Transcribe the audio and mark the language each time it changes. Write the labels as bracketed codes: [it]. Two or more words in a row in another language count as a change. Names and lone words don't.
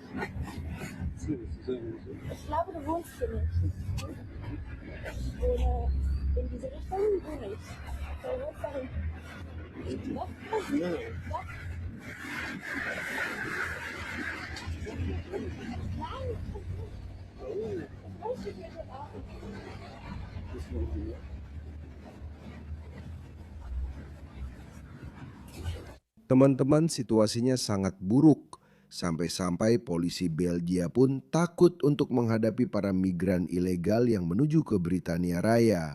[de] Ich glaube, du wohnst hier nicht. Oder in diese Richtung wohne ich. Du wohnst da hinten. Doch? Ja. Nein. [id] Teman-teman, situasinya sangat buruk. Sampai-sampai polisi Belgia pun takut untuk menghadapi para migran ilegal yang menuju ke Britania Raya.